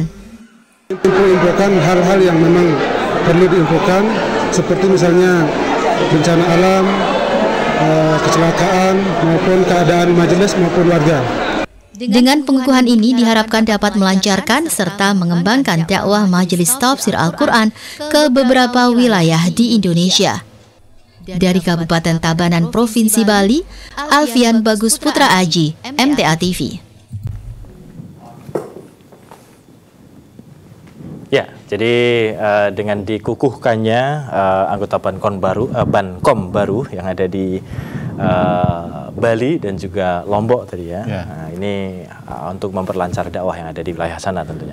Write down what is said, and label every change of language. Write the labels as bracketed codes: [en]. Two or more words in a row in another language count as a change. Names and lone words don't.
[id] Infokan hal-hal yang memang perlu diinfokan, seperti misalnya bencana alam, kecelakaan, maupun keadaan majelis maupun warga. Dengan pengukuhan ini diharapkan dapat melancarkan serta mengembangkan dakwah Majelis Tafsir Al-Quran ke beberapa wilayah di Indonesia. Dari Kabupaten Tabanan, Provinsi Bali, Alfian Bagus Putra Aji, MTA TV. Ya, jadi dengan dikukuhkannya anggota Bankom baru yang ada di Bali dan juga Lombok tadi ya. Nah, ini untuk memperlancar dakwah yang ada di wilayah sana tentunya.